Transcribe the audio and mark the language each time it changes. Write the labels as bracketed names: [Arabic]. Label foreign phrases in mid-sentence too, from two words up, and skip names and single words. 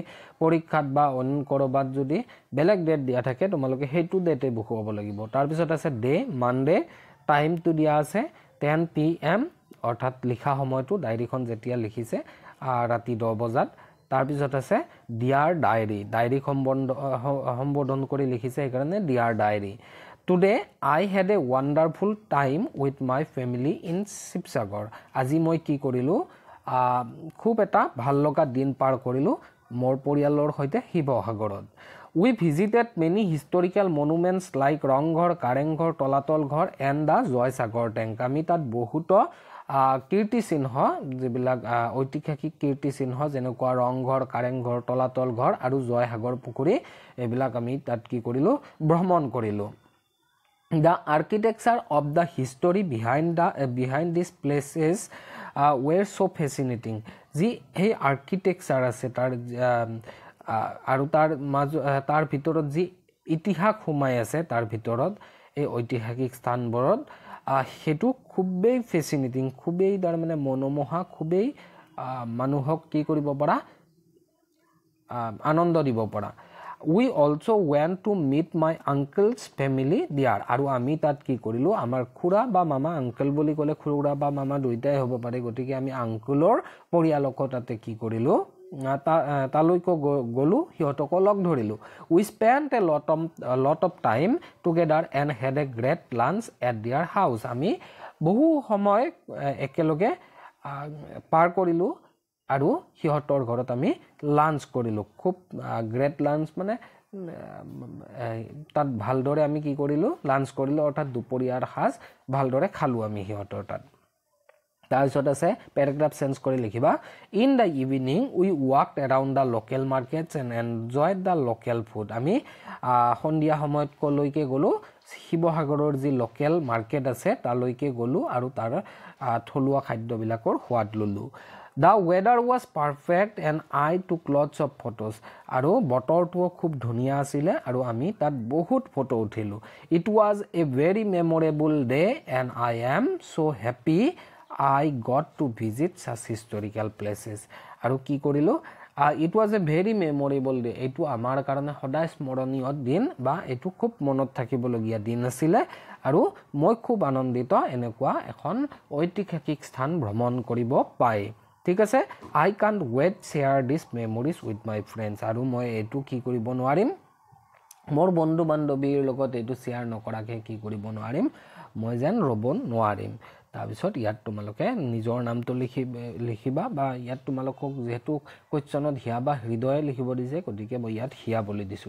[Assamese] পৰীক্ষাত বা অন কৰবাত যদি বেলেগ ডেট দিয়া থাকে তোমালোকে হেতু ডেটে বুকুৱাব লাগিব তাৰ পিছত আছে [English] day Monday [Assamese] টাইমটো দিয়া আছে 10 pm অৰ্থাৎ লিখা সময়টো ডায়েৰীখন যেতিয়া লিখিছে ৰাতি 10 বজাত তাৰ পিছত আছে [English] dear diary [Assamese] সম্বোধন কৰি লিখিছে সেইকাৰণে [English] dear diary Today I had a wonderful time with my family in Sibsagar. [Assamese] আজি মই কি কৰিলো খুব এটা ভাল লগা দিন পাৰ কৰিলো মোৰ পৰিয়ালৰ সৈতে শিৱসাগৰত [English] We visited many historical monuments like Rangghar, Karenghar, Tolatal Ghar and the Joysagar Tank. [Assamese] আমি তাত বহুত কীৰ্তিচিহ্ন যিবিলাক ঐতিহাসিক কীৰ্তিচিহ্ন যেনেকুৱা ৰংঘৰ কাৰেংঘৰ তলাতল ঘৰ আৰু জয়সাগৰ পুখুৰী এইবিলাক আমি তাত কি কৰিলো ভ্ৰমণ কৰিলো [English] The architecture of the history behind these places were so fascinating. [Assamese] যি এই architecture আছে তাৰ আৰু তাৰ ভিতৰত যি ইতিহাস সোমাই আছে তাৰ ভিতৰত এই ঐতিহাসিক স্থানবোৰত হেতু খুবেই ফেসিনেটিং খুবেই তাৰ মানে মনোমোহা খুবেই মানুহক কি কৰিব পৰা আনন্দ দিব পৰা [English] We also went to meet my uncle's family there. [Assamese] আৰু আমি তাত কি কৰিলো আমাৰ খুৰা বা মামা আঙ্কেল বুলি কলে খুৰা বা মামা দুইটাই হ'ব পাৰে গতিকে আমি আঙ্কেলৰ পৰিয়ালক তাতে কি কৰিলো তালৈকো গলো হিয়তক লগ ধৰিলো [English] We spent a lot of time together and had a great lunch at their house. [Assamese] আমি বহু সময় একেলগে পাৰ কৰিলো আৰু হিহতৰ ঘৰত আমি লাঞ্চ কৰিলো খুব [English] great lunch [Assamese] মানে তাত ভালদৰে আমি কি কৰিলোঁ লাঞ্চ কৰিলোঁ অৰ্থাৎ দুপৰীয়াৰ সাজ ভালদৰে খালোঁ আমি সিহঁতৰ তাত তাৰপিছত আছে পেৰাগ্ৰাফ চেঞ্জ কৰি লিখিবা [English] in the evening we walked around the local markets and enjoyed the local food [Assamese] আমি সন্ধিয়া সময়ত কলৈকে গ'লোঁ শিৱসাগৰৰ যি [English] local market [Assamese] আছে তালৈকে গ'লোঁ আৰু তাৰ থলুৱা খাদ্যবিলাকৰ সোৱাদ ল'লোঁ [English] The weather was perfect and I took lots of photos. [Assamese] আৰু বতৰটো খুব ধুনীয়া আছিল আৰু আমি তাত বহুত ফটো উঠিলোঁ [English] It was a very memorable day and I am so happy I got to visit such historical places. [Assamese] আৰু কি কৰিলোঁ [English] It was a very memorable day. [Assamese] এইটো আমাৰ কাৰণে সদায় স্মৰণীয় দিন বা এইটো খুব মনত থাকিবলগীয়া দিন আছিল আৰু মই খুব আনন্দিত এনেকুৱা এখন ঐতিহাসিক স্থান ভ্ৰমণ কৰিব পাই ঠিক আছে [English] I can't wait share these memories with my friends [Assamese] আৰু মই এইটো কি কৰিব নোৱাৰিম মোৰ বন্ধু বান্ধৱীৰ লগত এইটো শ্বেয়াৰ নকৰাকে কি কৰিব নোৱাৰিম মই যেন ৰ'ব নোৱাৰিম তাৰপিছত ইয়াত তোমালোকে নিজৰ নামটো লিখিবা বা ইয়াত তোমালোকক যেহেতু কোৱেশ্চনত হিয়া বা হৃদয় লিখিব দিছে গতিকে মই ইয়াত হিয়া বুলি দিছোঁ